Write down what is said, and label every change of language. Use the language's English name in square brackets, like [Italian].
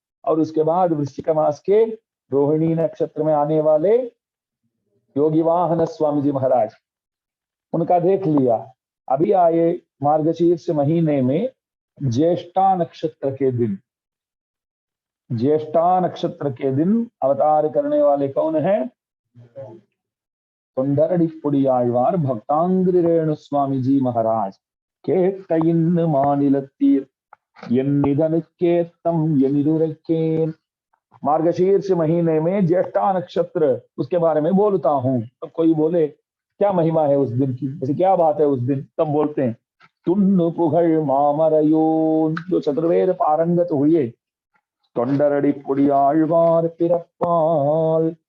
[Hindi] और उसके बाद वृश्चिक मास के रोहिणी नक्षत्र में आने वाले योगी वाहन स्वामी जी महाराज, उनका देख लिया। अभी आए मार्गशीर्ष महीने में ज्येष्ठा नक्षत्र के दिन, ज्येष्ठा नक्षत्र के दिन अवतार करने वाले कौन है? [Tamil] தொண்டரடிப்புடி ஆழ்வார் भक्तांग्रि रेणु स्वामी जी महाराज கேட்ட இன்னு மாநிலத்தீர் எண்ணிதனுக்கேத்தம் எனிதுரைக்கேன்। [Hindi] मार्गशीर्ष महीने में ज्येष्ठा नक्षत्र उसके बारे में बोलता हूं। तब कोई बोले क्या महिमा है उस दिन की, ऐसी क्या बात है उस दिन, तब बोलते हैं [Tamil] तुन्नु पुगळ मामरयोन, [Hindi] जो चतुर्वेद पारंगत हुए தொண்டரடிப்புடி ஆழ்வார் பிறப்பால்।